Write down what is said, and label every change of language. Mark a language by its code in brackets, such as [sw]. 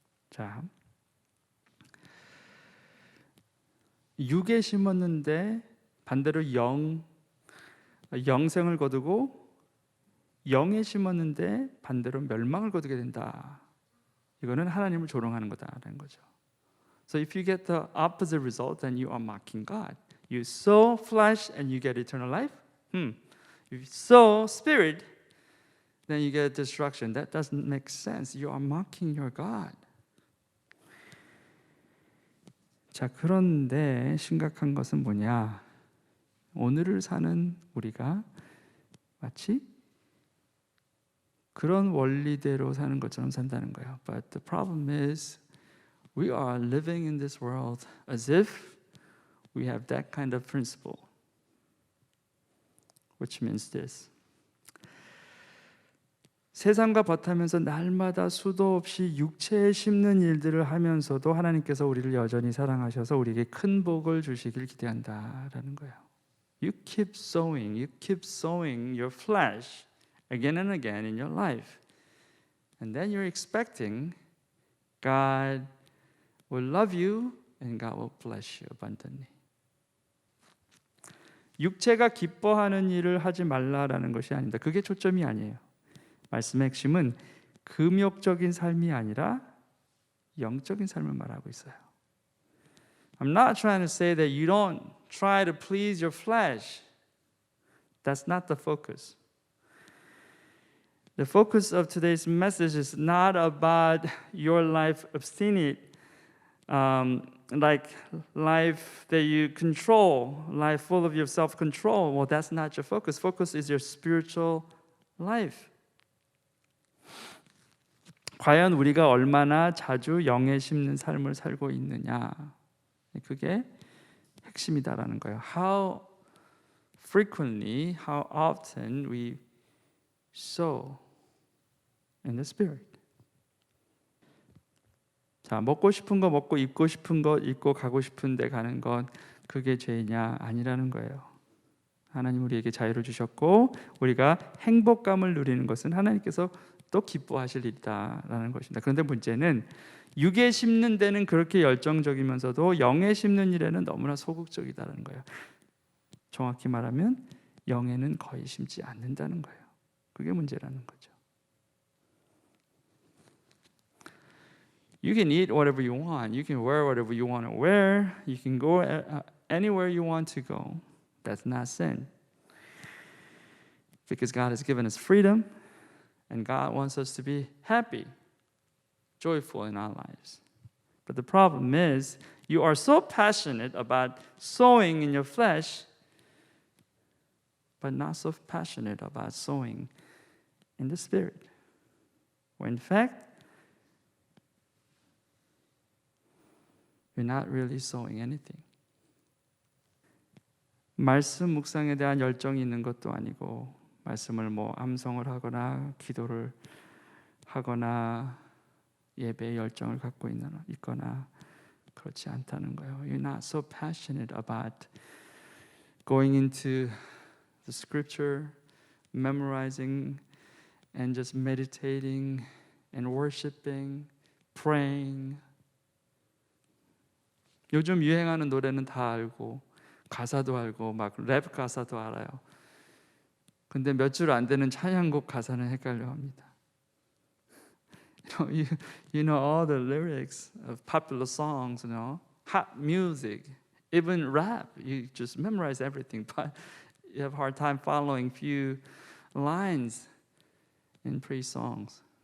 [ko] 자, 육에 심었는데 반대로 영생을 거두고 영에 심었는데 반대로 멸망을 거두게 된다. 이거는 하나님을 조롱하는 거다라는 거죠. [en] So if you get the opposite result, then you are mocking God. You sow flesh and you get eternal life. If you sow spirit, then you get destruction. That doesn't make sense. You are mocking your God. [ko] 자, 그런데 심각한 것은 뭐냐? 오늘을 사는 우리가 마치 그런 원리대로 사는 것처럼 산다는 거예요. [en] But the problem is we are living in this world as if we have that kind of principle. Which means this. [ko] 세상과 버타면서 날마다 수도 없이 육체에 심는 일들을 하면서도 하나님께서 우리를 여전히 사랑하셔서 우리에게 큰 복을 주시길 기대한다라는 거예요. [en] You keep sowing your flesh again and again in your life. And then you're expecting God will love you and God will bless you abundantly. [ko] 육체가 기뻐하는 일을 하지 말라라는 것이 아닙니다. 그게 초점이 아니에요. 말씀의 핵심은 금욕적인 삶이 아니라 영적인 삶을 말하고 있어요. [en] I'm not trying to say that you don't try to please your flesh. That's not the focus. The focus of today's message is not about your life abstinent, like life that you control, life full of your self-control. Well, that's not your focus. Focus is your spiritual life. [ko] 과연 우리가 얼마나 자주 영에 심는 삶을 살고 있느냐, 그게 핵심이다라는 거예요. [en] How frequently, how often we sow in the Spirit. [ko] 자, 먹고 싶은 거 먹고 입고 싶은 거 입고 가고 싶은 데 가는 건 그게 죄냐? 아니라는 거예요. 하나님 우리에게 자유를 주셨고 우리가 행복감을 누리는 것은 하나님께서 또 기뻐하실 일이다라는 것입니다. 그런데 문제는 육에 심는 데는 그렇게 열정적이면서도 영에 심는 일에는 너무나 소극적이다라는 거예요. 정확히 말하면 영에는 거의 심지 않는다는 거예요. 그게 문제라는 거죠. [en] You can eat whatever you want. You can wear whatever you want to wear. You can go anywhere you want to go. That's not sin. Because God has given us freedom. And God wants us to be happy, joyful in our lives. But the problem is, you are so passionate about sowing in your flesh, but not so passionate about sowing in the Spirit. When in fact, you're not really sowing anything. [ko] 말씀 묵상에 대한 열정이 있는 것도 아니고 말씀을 암송을 하거나 기도를 하거나 예배의 열정을 갖고 있거나 그렇지 않다는 거예요. [en] You're not so passionate about going into the scripture, memorizing and just meditating and worshiping, praying. [ko] 요즘 유행하는 노래는 다 알고 가사도 알고 막 랩 가사도 알아요. 근데 몇 줄 안 되는 찬양곡 가사는 헷갈려합니다. [en] You know all the lyrics of popular songs, you know, hot music, even rap. You just memorize everything, but you have a hard time following few lines in praise songs.